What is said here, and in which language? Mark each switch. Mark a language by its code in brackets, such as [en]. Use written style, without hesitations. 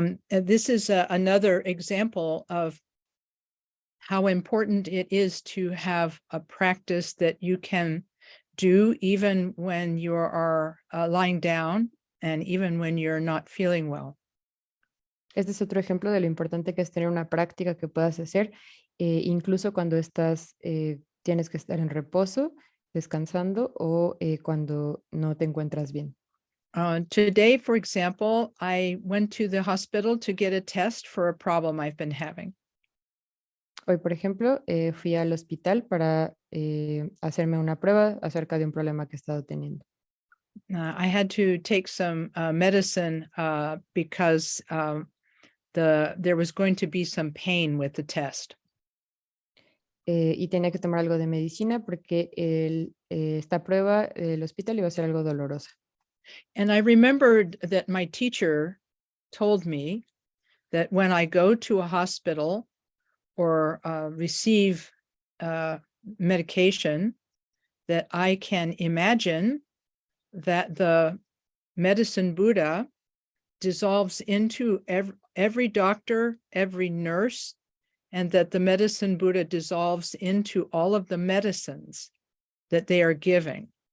[en] This is another example of how important it is to have a practice that you can do even when you are lying down and even when you're not feeling well. [es] Este es otro ejemplo de lo importante que es tener una práctica que puedas hacer incluso cuando tienes que estar en reposo, descansando, o cuando no te encuentras bien. [en] Today, for example, I went to the hospital to get a test for a problem I've been having. [es] Hoy, por ejemplo, fui al hospital para hacerme una prueba acerca de un problema que he estado teniendo. [en] I had to take some medicine because there was going to be some pain with the test. [es] Y tenía que tomar algo de medicina porque esta prueba del hospital iba a ser algo dolorosa. [en] And I remembered that my teacher told me that when I go to a hospital or receive medication, that I can imagine that the medicine Buddha dissolves into every doctor, every nurse, and that the medicine Buddha dissolves into all of the medicines that they are giving.